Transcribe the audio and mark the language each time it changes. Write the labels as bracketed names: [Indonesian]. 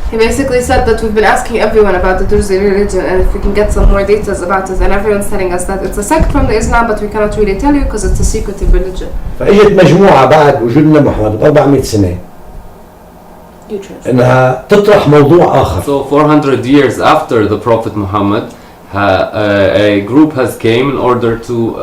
[English] He basically said that we've been asking everyone about the Durzi religion and if we can get some more details about it, and everyone's telling us that it's a sect from the Islam but we cannot really tell you because it's a secretive religion. [Arabic] فإجت مجموعة بعد وجودنا محمد 400 سنة إنها تطرح موضوع آخر. [English] So 400 years after the Prophet Mohammad, a group has came in order to